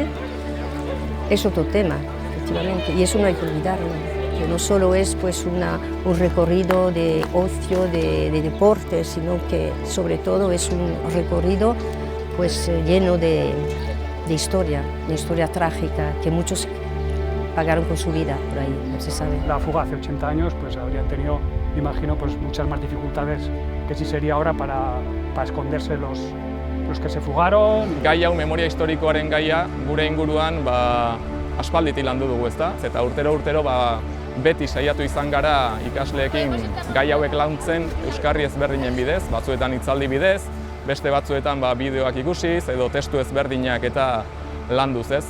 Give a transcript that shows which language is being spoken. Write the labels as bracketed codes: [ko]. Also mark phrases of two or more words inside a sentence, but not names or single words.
[es] Es otro tema, efectivamente, y eso no hay que olvidarlo, que no solo es pues, un recorrido de ocio, de deporte, sino que sobre todo es un recorrido pues, lleno de historia trágica, que muchos pagaron con su vida por ahí, no se sabe. La fuga hace 80 años pues habrían tenido, imagino, pues muchas más dificultades que si sería ahora para esconderse los que se fugaron. [eu] Gai hau memoria historikoaren gaia gure inguruan aspalditik landu dugu, ezta? Eta urtero beti saiatu izan gara ikasleekin gai hauek lantzen euskarri ezberdinen bidez, batzuetan hitzaldi bidez, beste batzuetan bideoak ikusiz edo testu ezberdinak eta landuz, ez?